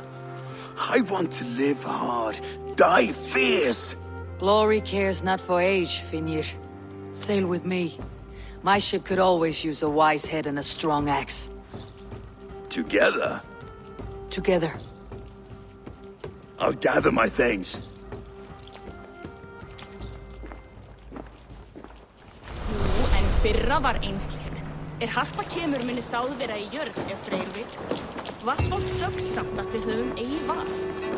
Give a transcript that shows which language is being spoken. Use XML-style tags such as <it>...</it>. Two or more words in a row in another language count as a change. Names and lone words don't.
<en>I want to live hard, die fierce. Glory cares not for age, Finir. Sail with me. My ship could always use a wise head and a strong axe. Together, Together. I'll gather my things.</en> <is>Nú, en fyrra var einsleitt. Harpa kemur muni sáð vera í jörð ef Freyr vill. Var svo döggsamt að við höfum eigi val.</is>